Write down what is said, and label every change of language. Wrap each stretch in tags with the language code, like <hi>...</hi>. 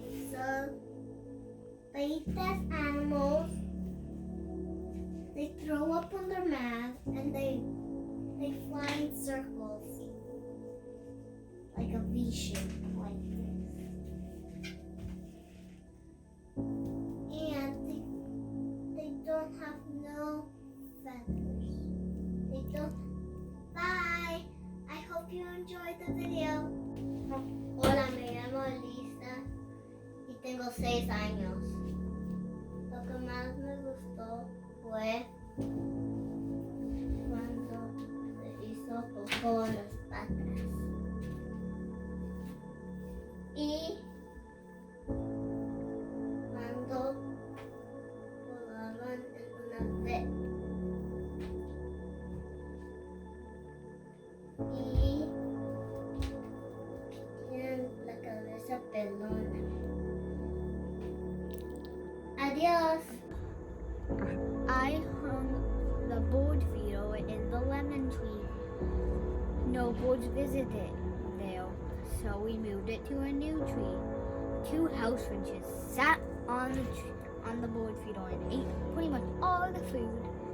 <en>So, they eat dead animals, they throw up on their mouth, and they fly in circles, like a V shape, like this. And they don't have no feathers. They don't. Bye. I hope you enjoyed the video.</en> <es>Hola, me llamo Lisa y tengo 6 años. Lo que más me gustó fue cuando se hizo popó en las patas. Y cuando volaban en una vez. Y tienen la cabeza pelona. Adiós.</es> <en>I hung the board video in the lemon tree. no birds visited there, so we moved it to a new tree. 2 house finches sat on the bird feeder and ate pretty much all the food.</en>